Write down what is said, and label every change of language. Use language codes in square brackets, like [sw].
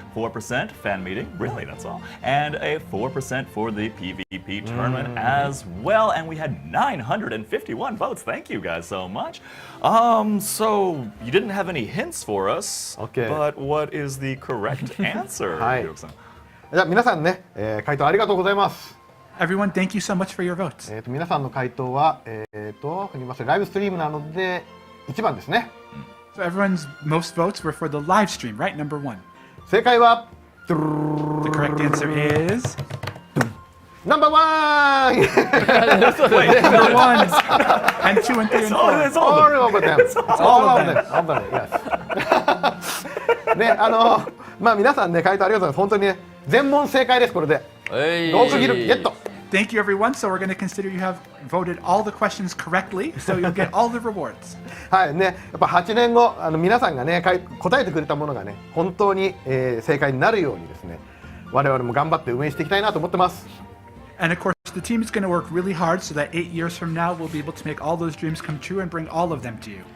[en] 4% fan meeting. Really, that's all. And a 4% for the PvP tournament as well. And we had 951 votes. Thank you guys so much. So you didn't have any hints for us. Okay. But what is the correct answer, [ja] はい。 [en] Hiroki-san? [ja] じゃあ皆さんね、回答ありがとうございます。 [en] Everyone, thank you so much for your votes. [ja] 皆さんの回答は振りますライブストリームなので1番ですね。 [en] So everyone's most votes were for the live stream, right? Number 1. [ja] 正解は [en] The correct answer is Number 1! number 1 and 2 and 3 and 4. All of them. all of them. All of them. Yes. [ja] ね、まあ皆さんね回答ありがとうございます。本当にね全問正解ですこれで。 6ギルゲット。 [en] Thank you, everyone. So we're going to consider you have voted all the questions correctly, so you'll get all the rewards. [ja] はいね、やっぱ8年後皆さんがね答えてくれたものがね本当に、正解になるようにですね我々も頑張って運営していきたいなと思ってます。 [en] And of course, the team is going to work really hard so that 8 years from now, we'll be able to make all those dreams come true and bring all of them to you.